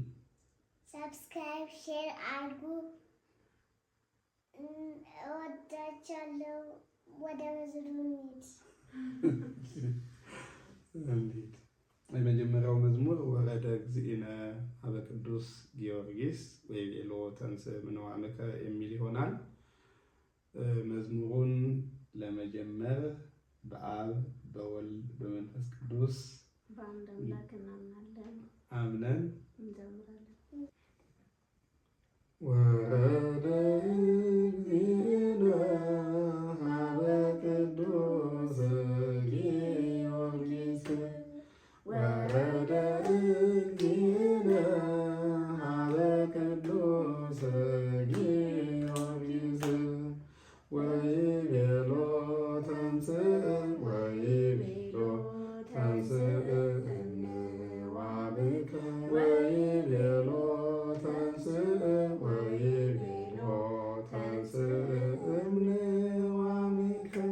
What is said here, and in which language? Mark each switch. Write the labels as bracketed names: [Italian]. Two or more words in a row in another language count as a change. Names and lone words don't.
[Amharic] ሰብስክራይብ፣ ሼር አድርጉ። እወዳችኋለሁ። ወደ መዝሙሩ እንሂድ። የመጀመሪያው መዝሙር [Geez] ወረደ እግዚእነ ሀበ ቅዱስ ጊዮርጊስ ወይቤሎ ተንሥእ እምነዋምከ [Amharic] የሚል ይሆናል። መዝሙሩን ለመጀመር በአብ በወልድ በመንፈስ ቅዱስ በአንድ አምላክ እናምናለን አምነን እንዘምራለን። [Geez] ወረደ እግዚእነ ሀበ ቅዱስ ጊዮርጊስ ወረደ እግዚእነ ሀበ ቅዱስ ጊዮርጊስ ወይቤሎ ተንሥእ ወይቤሎ ተንሥእ እምነዋምከ ወይቤሎ ተንሥእ ወይቤሎ ተንሥእ እምነዋምከ